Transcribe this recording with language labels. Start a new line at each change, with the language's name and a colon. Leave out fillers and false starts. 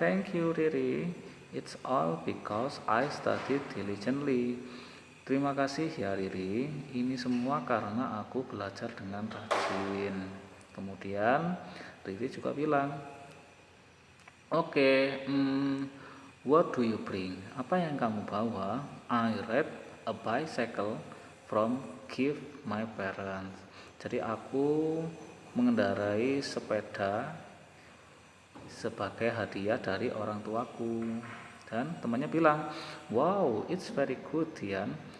English: "Thank you Riri, it's all because I studied diligently."
Indonesian: Terima kasih ya Riri, ini semua karena aku belajar dengan rajin. Kemudian Riri juga bilang, "Oke,
English: what do you bring?
Indonesian: Apa yang kamu bawa?"
English: "I ride a bicycle from gift my parents."
Indonesian: Jadi aku mengendarai sepeda sebagai hadiah dari orang tuaku. Dan temannya bilang,
English: "Wow, it's very good Dian."